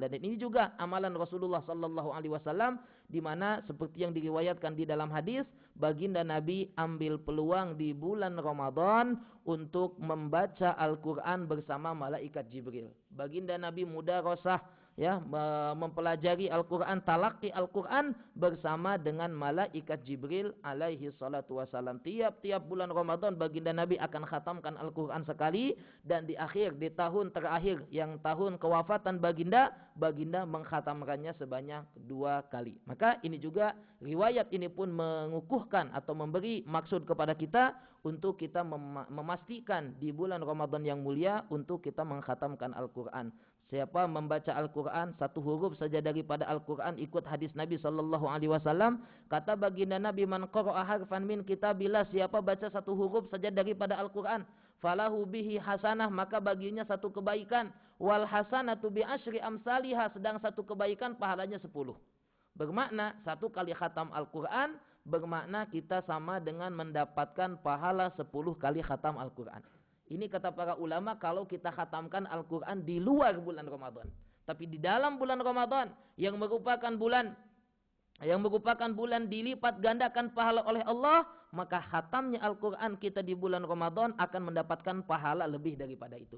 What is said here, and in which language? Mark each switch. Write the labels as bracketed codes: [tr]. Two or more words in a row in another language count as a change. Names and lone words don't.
[ms] Dan ini juga amalan Rasulullah [ar] صلى الله عليه وسلم, [ms] di mana seperti yang diriwayatkan di dalam hadis, baginda Nabi ambil peluang di bulan Ramadan untuk membaca Al-Quran bersama malaikat Jibril. Baginda Nabi mudarasah ya, mempelajari Al-Quran, talaqi Al-Quran bersama dengan malaikat Jibril [ar] عليه الصلاة والسلام. [ms] Tiap-tiap bulan Ramadan baginda Nabi akan khatamkan Al-Quran sekali, dan di tahun terakhir yang tahun kewafatan baginda mengkhatamkannya sebanyak 2 kali. Maka ini juga riwayat ini pun mengukuhkan atau memberi maksud kepada kita untuk kita memastikan di bulan Ramadan yang mulia untuk kita mengkhatamkan Al-Quran. Siapa membaca Al-Quran satu huruf saja daripada Al-Quran, ikut hadis Nabi SAW. Kata baginda Nabi, [ar] من قرأ حرفا من كتاب الله, [ms] siapa baca satu huruf saja daripada Al-Quran, [ar] فله به حسنة, [ms] maka baginya satu kebaikan. [ar] والحسنة بعشر أمثالها, [ms] sedang satu kebaikan pahalanya 10. Bermakna satu kali khatam Al-Quran bermakna kita sama dengan mendapatkan pahala 10 kali khatam Al-Quran. Ini kata para ulama kalau kita khatamkan Al-Quran di luar bulan Ramadan. Tapi di dalam bulan Ramadan yang merupakan bulan dilipat gandakan pahala oleh Allah, maka khatamnya Al-Quran kita di bulan Ramadan akan mendapatkan pahala lebih daripada itu.